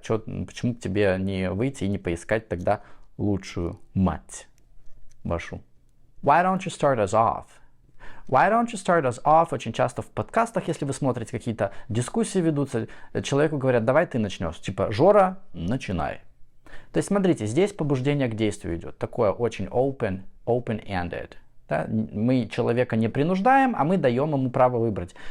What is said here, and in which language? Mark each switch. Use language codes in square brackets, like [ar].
[ru] Почему бы тебе не выйти и не поискать тогда лучшую мать вашу? [en] Why don't you start us off? Why don't you start us off? [ru] Очень часто в подкастах, если вы смотрите, какие-то дискуссии ведутся, человеку говорят, давай ты начнешь. Типа, Жора, начинай. То есть, смотрите, здесь побуждение к действию идет. Такое очень open-ended. Да? Мы человека не принуждаем, а мы даем ему право выбрать.